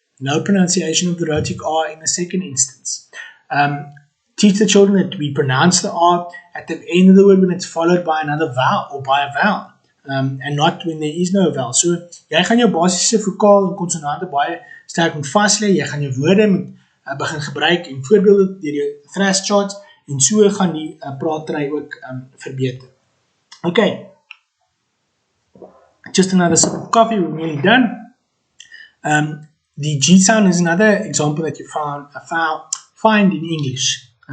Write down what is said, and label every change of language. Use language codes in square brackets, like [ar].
[en] No pronunciation of the rhotic R in the second instance. Teach the children that we pronounce the R at the end of the word when it's followed by another vowel or by a vowel, and not when there is no vowel. [af] So, jy gaan jou basiese vokaal en konsonante baie sterk moet vaslê, jy gaan jou woorde moet begin gebruik en voorbeelde deur jou thrash charts, en so gaan die praatry ook verbeter. [en] Okay. Just another sip of coffee, we're nearly done. The G sound is another example that you find in English.